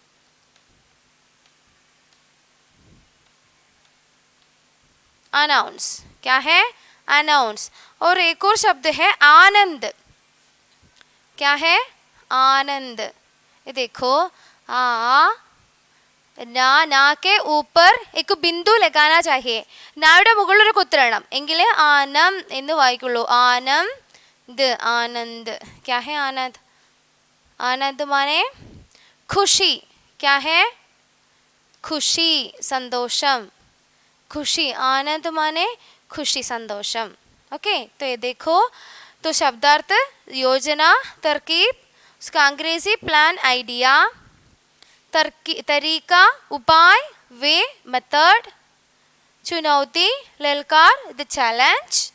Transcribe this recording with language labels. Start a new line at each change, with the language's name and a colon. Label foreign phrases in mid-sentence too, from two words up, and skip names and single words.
Hindi: अनाउंस. क्या है? अनाउंस. और एक और शब्द है आनंद. क्या है? आनंद. ये देखो ना के ऊपर एक बिंदु लगाना चाहिए.
Malayalam: നായുടെ മുകളിൽ ഒരു കുത്തിരണം എങ്കിലേ ആനം എന്ന് വായിക്കുള്ളൂ. ആനന്ദ്. ആനന്ദ്.
Hindi: क्या है आनंद? आनंद माने खुशी. क्या है? खुशी, संतोषम. खुशी. आनंद माने खुशी, संतोषम. ओके. तो ये देखो, तो शब्दार्थ योजना, तरकीब, उसका अंग्रेजी प्लान, आइडिया, तरीका, उपाय, वे, मेथड, चुनौती, ललकार,
English: the challenge.